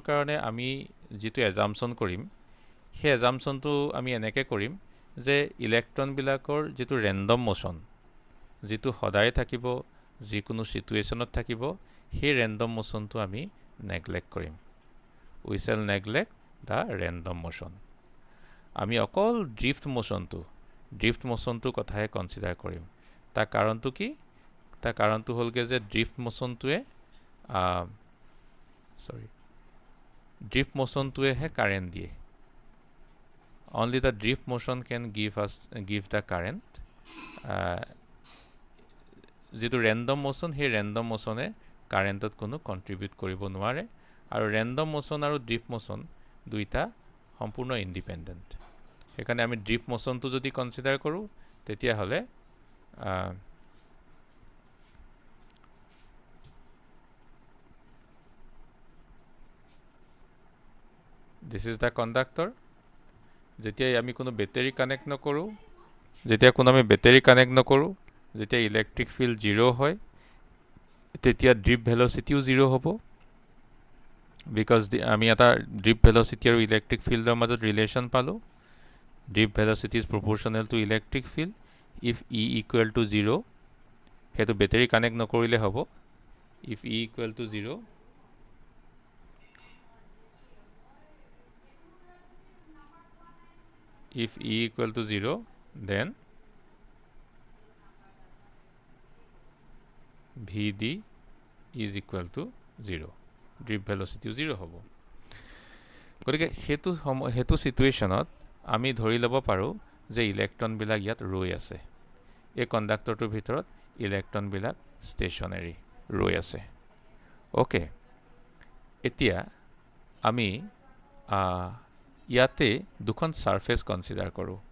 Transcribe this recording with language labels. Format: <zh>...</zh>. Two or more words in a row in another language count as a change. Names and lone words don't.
<as>কাৰণে আমি যিটো এজাম্পশ্যন কৰিম সেই এজাম্পশ্যনটো আমি এনেকৈ কৰিম যে ইলেক্ট্ৰনবিলাকৰ যিটো</as> <en>random motion</en> <as>যিটো সদায় থাকিব যিকোনো চিটুৱেশ্যনত থাকিব সেই</as> <en>random motion</en> <as>আমি নেগলেক্ট কৰিম</as> <en>we shall neglect the random motion</en> <as>আমি অকল</as> <en>drift motion</en> <as>কথাহে কনচিডাৰ কৰিম তাৰ কাৰণটো কি তাৰ কাৰণটো হ'লগৈ যে ড্ৰিফ্ট মোশ্যনটোৱেহে কাৰেণ্ট দিয়ে</as> <en>only the drift motion can give the current</en> <as>যিটো</as> <en>random motion</en> <as>সেই</as> <en>random motion</en> <as>কাৰেণ্টত কোনো কণ্ট্ৰিবিউট কৰিব নোৱাৰে আৰু</as> <en>random motion</en> <as>আৰু</as> <en>drift motion</en> <as>দুইটা সম্পূৰ্ণ ইণ্ডিপেণ্ডেণ্ট সেইকাৰণে আমি</as> <en>drift motion</en> <as>যদি কনচিডাৰ কৰোঁ তেতিয়াহ'লে</as> <en>this is the conductor</en> <as>যেতিয়া আমি কোনো</as> <en>battery connect</en> <as>নকৰোঁ যেতিয়া</as> <en>electric field</en> <as>0 হয় তেতিয়া</as> <en>drip velocity</en> <as>0 হ'ব বিকজ আমি এটা</as> <en>drip velocity</en> <as>আৰু</as> <en>electric field</en> <as>মাজত ৰিলেশ্যন পালোঁ</as> <en>drip velocity is proportional to electric field if E equal to 0</en> <as>সেইটো</as> <en>battery connect</en> <as>নকৰিলে হ'ব</as> <en>if E equal to 0 if E equal to 0 then Vd is equal to 0 drip velocity</en> <as>0 হ'ব গতিকে হেতু সিচুৱেশ্যনত আমি ধৰি ল'ব পাৰোঁ যে ইলেক্ট্ৰনবিলাক ইয়াত ৰৈ আছে এই কণ্ডাক্টৰটোৰ ভিতৰত ইলেক্ট্ৰনবিলাক ষ্টেচনাৰী ৰৈ আছে ওকে এতিয়া আমি ইয়াতে দুখন</as> <en>surface consider</en> <as>কৰোঁ</as>